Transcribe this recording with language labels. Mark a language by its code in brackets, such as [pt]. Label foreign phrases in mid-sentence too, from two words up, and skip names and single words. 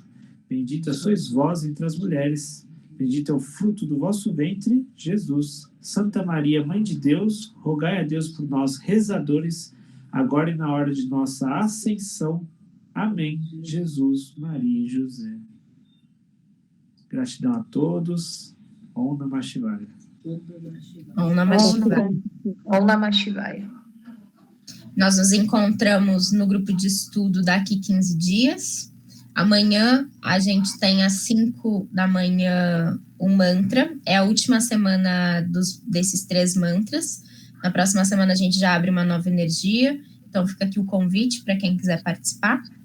[pt] Bendita sois vós entre as mulheres. Bendito é o fruto do vosso ventre, Jesus. Santa Maria, Mãe de Deus, rogai a Deus por nós, rezadores, agora e na hora de nossa ascensão. Amém. Jesus, Maria e José. Gratidão a todos. [sa] Om Namah Shivaya. Om Namah Shivaya. Om Namah Shivaya. [pt] Nós nos encontramos no grupo de estudo daqui 15 dias. Amanhã a gente tem às 5 da manhã um mantra. É a última semana desses 3 mantras. Na próxima semana a gente já abre uma nova energia. Então fica aqui o convite para quem quiser participar.